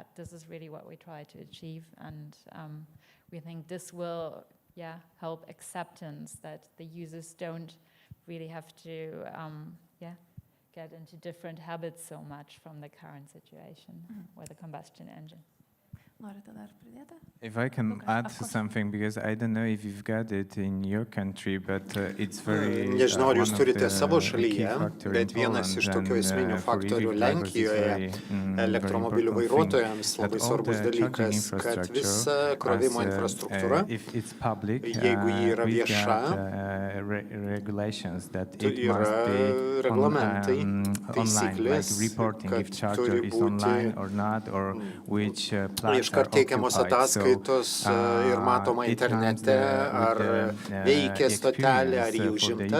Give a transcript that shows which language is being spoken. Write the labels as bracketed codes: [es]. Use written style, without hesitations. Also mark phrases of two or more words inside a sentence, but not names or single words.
[en] This is really what we try to achieve, and we think this will, help acceptance that the users don't really have to, get into different habits so much from the current situation with the combustion engine. If I can add something, because I don't know if you've got it in your country, but it's very [lt] Nežinau, ar jūs turite savo šalyje, bet vienas iš tokių esminių faktorių Lenkijoje elektromobilių vairuotojams labai svarbus dalykas, kad visa krovimo infrastruktūra, jeigu ji yra vieša, yra reglamentai, taisyklės, kad turi būti iškart teikiamos ataskaitos ir matoma internete, ar veikia stotelė, ar jį užimta.